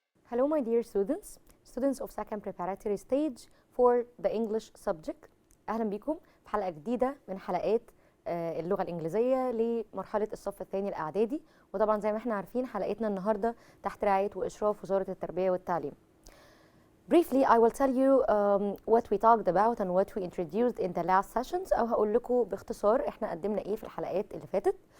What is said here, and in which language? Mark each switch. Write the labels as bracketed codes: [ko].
[en] Hello my dear students of second preparatory stage for the English subject. [ar] أهلا بكم في حلقة جديدة من حلقات اللغة الإنجليزية لمرحلة الصف الثاني الإعدادي. وطبعا زي ما احنا عارفين حلقتنا النهاردة تحت رعاية وإشراف وزارة التربية والتعليم. [en] Briefly, I will tell you what we talked about and what we introduced in the last sessions. [ar] أو هقول لكم باختصار احنا قدمنا إيه في الحلقات اللي فاتت.